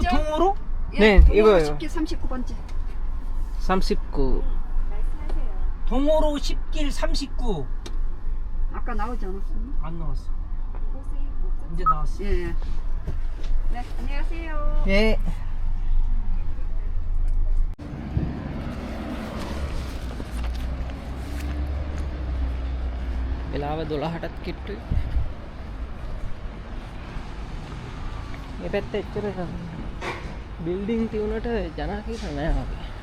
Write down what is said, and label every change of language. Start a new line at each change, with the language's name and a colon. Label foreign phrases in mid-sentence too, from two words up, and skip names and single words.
Korean: 됐죠? 통으로? 예, 네, 동호로 이거예요. 10길 39번지. 39. 동호로 10길 39. 아까 나오지 않았어요? 안 나왔어. 이제 나왔어. 예. 네, 안녕하세요. 예.
Sinhala: වෙලාව 12ටත් කිට්ටුයි. මේ පැත්තේ එච්චර බිල්ඩින් තියුණට ජනා කියලා නෑ වගේ.